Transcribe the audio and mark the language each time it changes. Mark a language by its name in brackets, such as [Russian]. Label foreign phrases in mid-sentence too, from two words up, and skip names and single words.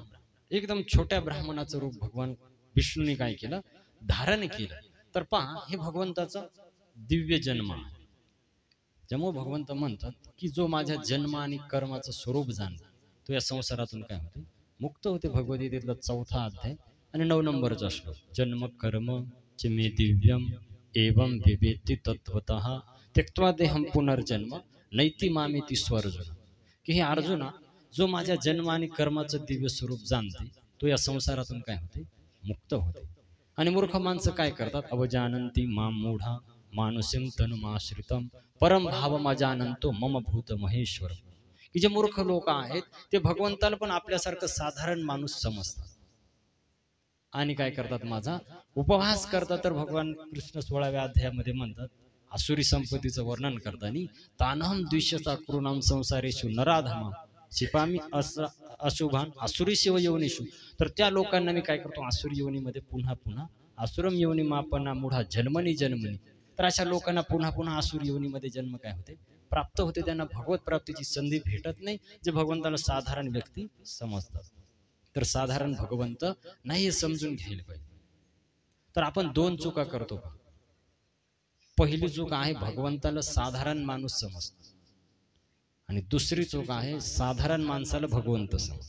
[Marathi] एकदम छोट्या ब्राह्मणाचं रूप भगवान विष्णूंनी काय केलं, धारण केलं. तर पहा, हे भगवंताचा दिव्य जन्म आहे. त्यामुळे भगवंत म्हणतात की जो माझ्या जन्म आणि कर्माचं स्वरूप जाणतो तो या संसारातून काय होते, मुक्त होते. भगवद्गीतेतला 4था अध्याय आणि 9 नंबरचा श्लोक. [Sanskrit] जन्म कर्म च मे दिव्यम एवं विवेति तत्वतः त्यक्त्वा देहम पुनर्जन्म नैति मामेति स्वर्जुन. [Marathi] की हे अर्जुना, जो माझ्या जन्म आणि कर्माचं दिव्य स्वरूप जाणते तो या संसारातून काय होते, मुक्त होते. आणि मूर्ख माणसं काय करतात, [Sanskrit] अवजानंती माम मूढा मानुसिम तनुमाश्रितम परम भावमजानंतो मम भूत महेश्वर. [Marathi] की जे मूर्ख लोक आहेत ते भगवंताला पण आपल्यासारखं साधारण माणूस समजतात आणि काय करतात, माझा उपहास करतात. तर भगवान कृष्ण 16व्या अध्यायामध्ये म्हणतात, आसुरी संपत्तीचं वर्णन करताना, [Sanskrit] तानहम द्विषता कृणाम संसारेषु नराधमा शिपामी अशुभान आसुरी शिव योनिषु. [Marathi] तर त्या लोकांना मी काय करतो, आसुरी योनीमध्ये पुन्हा पुन्हा [Sanskrit] आसुरम योनी मापना मुढा जन्मनी जन्मनी. [Marathi] तर अशा लोकांना पुन्हा पुन्हा आसुरी योनीमध्ये जन्म काय होते, प्राप्त होते. त्यांना भगवत प्राप्तीची संधी भेटत नाही, जे भगवंताला साधारण व्यक्ती समजतात. तर साधारण भगवंत नाही हे समजून घ्यायला पाहिजे. तर आपण 2 चुका करतो. पहिली चूक आहे भगवंताला साधारण माणूस समजतो आणि दुसरी चूक आहे साधारण माणसाला भगवंत समज.